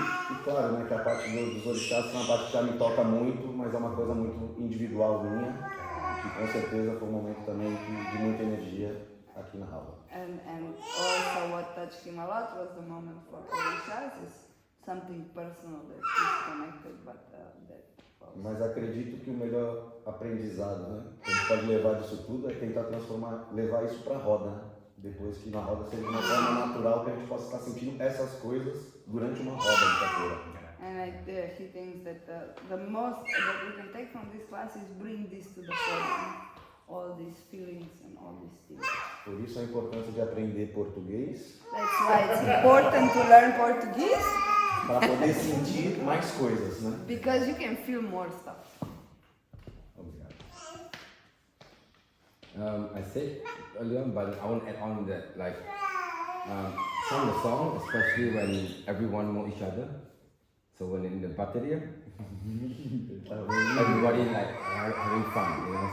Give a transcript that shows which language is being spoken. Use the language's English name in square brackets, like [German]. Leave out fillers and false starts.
[Portuguese] E claro, né, que a parte dos orixás é uma parte que já me toca muito, mas é uma coisa muito individual minha, que com certeza foi um momento também de muita energia aqui na aula. [English] And also what touched him a lot was the moment for Orishas is something personal that is connected, but [Portuguese] Mas acredito que o melhor aprendizado, né, que a gente pode levar disso tudo é tentar levar isso para a roda, né? Depois que na roda seja de uma forma natural que a gente possa estar sentindo essas coisas durante uma roda de capoeira. [English] And he thinks that the most that we can take from this class is bring this to the forum, all these feelings and all these things. [Portuguese] Por isso a importância de aprender português. [English] That's why it's important to learn Portuguese. [Portuguese] Para poder sentir mais coisas, né? [English] Because you can feel more stuff. [Portuguese] Obrigado. [English] I said earlier, but I want to add on that, like, some of the songs, especially when everyone know each other. So when in the Batuque, everybody like having fun, you know.